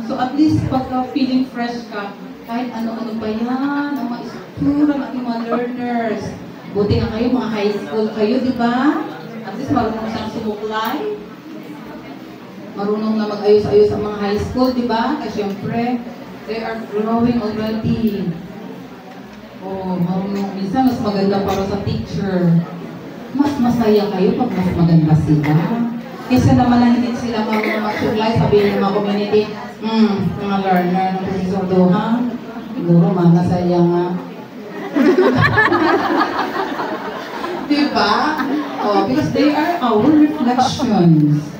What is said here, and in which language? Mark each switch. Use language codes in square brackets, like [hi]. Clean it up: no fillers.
[tl] So at least pag feeling fresh ka, kahit ano-ano pa yan, ang mga istura ng ating mga learners. Buti nga kayo, mga high school kayo, diba? At least marunong siyang sumuklay. Marunong na mag-ayos-ayos ang mga high school, diba? Kasi syempre, [en] they are growing already. [tl] Oh, marunong. Minsan, mas maganda para sa teacher. Mas masaya kayo pag mas maganda sila. Kesa naman na hindi sila marunong mag-supply, sabihin ng mga community, mga learner ng Professor Doha, siguro masaya nga. Diba? [en] Oh, because they are our reflections.